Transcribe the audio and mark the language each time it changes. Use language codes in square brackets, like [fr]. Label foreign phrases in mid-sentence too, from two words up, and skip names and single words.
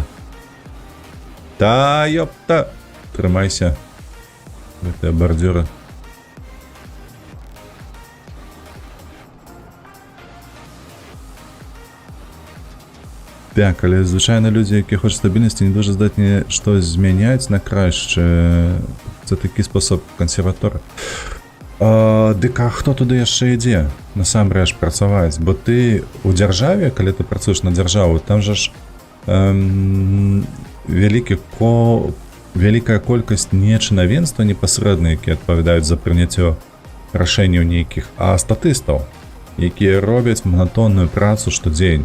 [be] Та, ёпта! Трымайся. Гэтыя бардзюры. Так, але звычайна людзі, якія хочуць стабільнасці, [uk] не дуже здатні штось змяняць на краще. Це такі спосаб кансерватора. [be] Дык, а хто туды яшчэ ідзе? Насамрэч працаваць. Бо ты у дзяржаве, калі ты працуеш на дзяржаву, там жа ж вялікая колькасць не чынавенства непасрэдна, якія адпавядаюць за прыняццё рашэнняў нейкіх, а статыстаў, якія робяць манатонную працу штодзень.